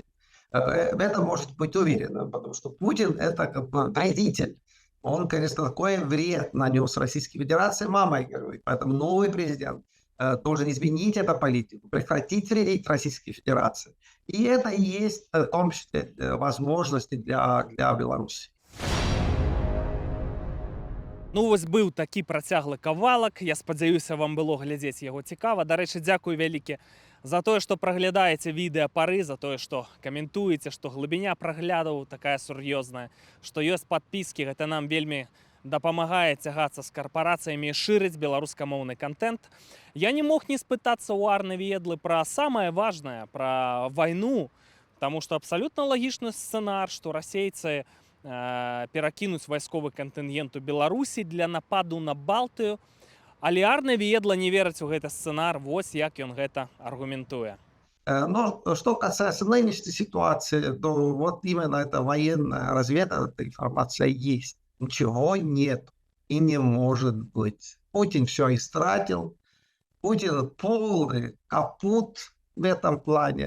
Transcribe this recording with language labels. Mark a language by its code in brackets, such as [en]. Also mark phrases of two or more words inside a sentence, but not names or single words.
[ru] Это может быть уверенно, потому что Путин это как бы вредитель. Он, конечно, такой вред нанес Российской Федерации, мамой говорит. Поэтому новый президент должен изменить эту политику, прекратить вредить Российской Федерации. И это и есть в том числе возможности для Беларуси. [be] Ну, вось быў такі працяглы кавалак. Я спадзяюся, вам было глядзець яго цікава. Дарэчы, дзякую вялікі за тое, што праглядаеце відэа пары, за тое, што каментуеце, што глыбіня праглядаў такая сур'ёзная, што ёсць падпіскі. Гэта нам вельмі дапамагае цягацца з карпарацыямі і шырыць беларускамоўны контент. Я не мог не спытацца ў Арны Ветлы пра самае важнае, пра вайну, таму што абсалютна лагічны сцэнар, што расейцы перакінуць вайсковы кантынгент у Беларусі для нападу на Балтыю. Але Арна Ветла не верыць у гэты сцэнар, вось як ён гэта аргументуе. [ru] Но что касается нынешней ситуации, то вот именно эта военная разведка, эта информация есть. Ничего нет и не может быть. Путин все истратил. Путин полный капут в этом плане.